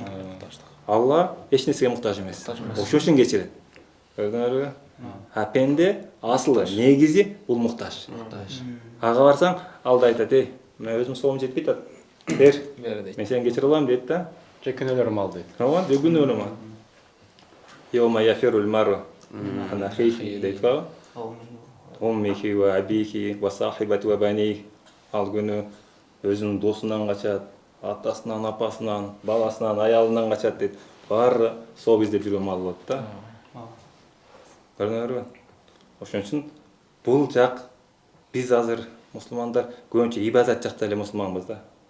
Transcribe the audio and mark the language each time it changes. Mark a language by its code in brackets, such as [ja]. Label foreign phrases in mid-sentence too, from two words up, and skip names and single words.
[ky] Алла эч нерсеге муктаж эмес. Ошол үчүн кечирет. Көрдүңөрбү? А пенде асылы негизи бул муктаж. Ага барсаң, алда айтат, ей, мен өзүм соом жетпейт атат. Бер дейт. мен сени кечире алам дейт да. Жекенелер мал дейт. Ооба, дегүн өлөм. [ar] يوم يفر المرء من أخيه [ky] дейт ба. [ar] أمه وأبيه وصاحبته وبنيه. [ky] Ал күнү өзүнүн досунан качат, атасынан, апасынан, баласынан, аялынан качат дейт. Баары соо издеп жүргөн мал болот да. Көрдүңөрбү? Ошон үчүн бул жак биз азыр мусулмандар көбүнчө ибадат жакта эле мусулманбыз да.